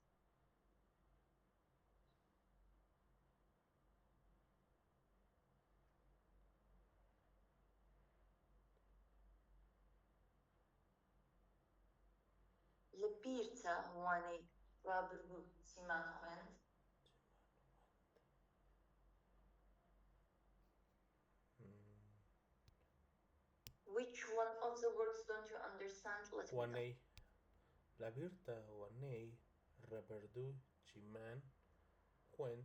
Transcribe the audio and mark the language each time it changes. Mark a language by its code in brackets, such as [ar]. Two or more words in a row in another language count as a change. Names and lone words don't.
[ckb] لەبیرتە وانەی ڕابردوو چیمان خوێند؟ [en] Which one of the words don't you understand? [ckb] وانەی لەبیرتە وانەی ڕابردوو چیمان خوێند.